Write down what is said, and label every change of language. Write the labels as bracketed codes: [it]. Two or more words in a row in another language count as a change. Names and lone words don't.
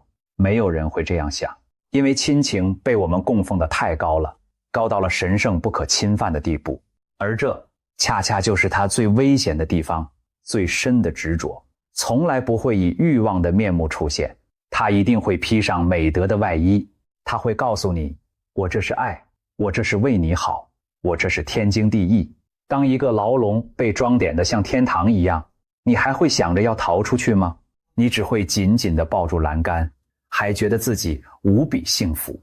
[zh] 沒有人會這樣想，因為親情被我們供奉得太高了，高到了神聖不可侵犯的地步。而這恰恰就是它最危險的地方，最深的執着，從來不會以慾望的面目出現，它一定會披上美德的外衣。它會告訴你，我這是愛，我這是為你好，我這是天經地義。當一個牢籠被裝點得像天堂一樣，你還會想着要逃出去嗎？你只會緊緊地抱住欄杆，還覺得自己無比幸福。